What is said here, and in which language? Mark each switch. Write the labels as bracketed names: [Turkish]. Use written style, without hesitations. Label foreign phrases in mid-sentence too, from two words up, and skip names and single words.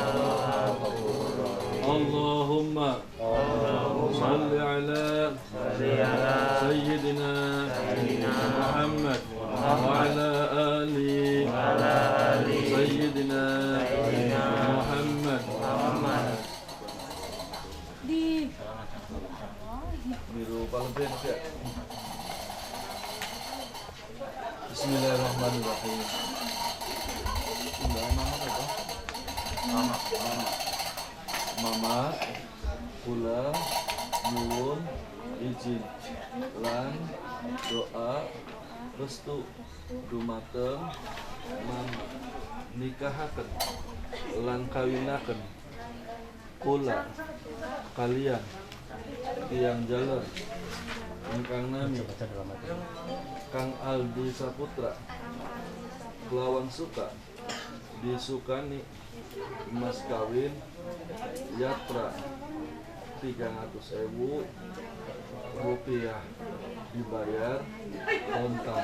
[Arabic] اللهم صل على سيدنا محمد وعلى آل سيدنا محمد. بسم الله الرحمن الرحيم. [Javanese] Mama, kula nyuwun izin lan doa restu dumateng mama nikahaken lan kawinaken kula kalian tiyang jaler ingkang nami Kang Aldi Saputra kelawan suka disukani mas kawin yatra 300.000 rupiah dibayar kontan.